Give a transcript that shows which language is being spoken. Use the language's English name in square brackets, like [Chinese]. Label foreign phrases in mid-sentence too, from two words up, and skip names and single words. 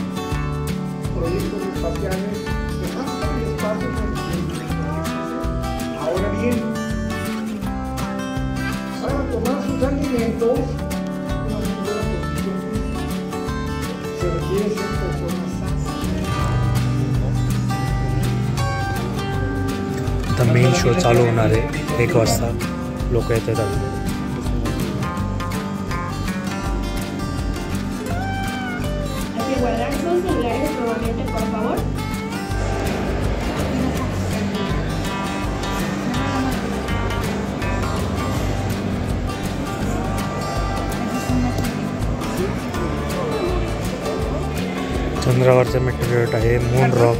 [Spanish] Proyectos espaciales de NASA y espacios en el Ahora bien, para tomar sus alimentos, una buena posición física, se requiere ser personas sanas. [Marathi] आता [English] main show [Marathi] चालू होणार आहे 1 वाजता. लोक येतात. [Spanish] Hay que guardar sus celulares nuevamente, por favor. [Marathi] चंद्रावरचं मेटेरियल आहे [English] moon rock.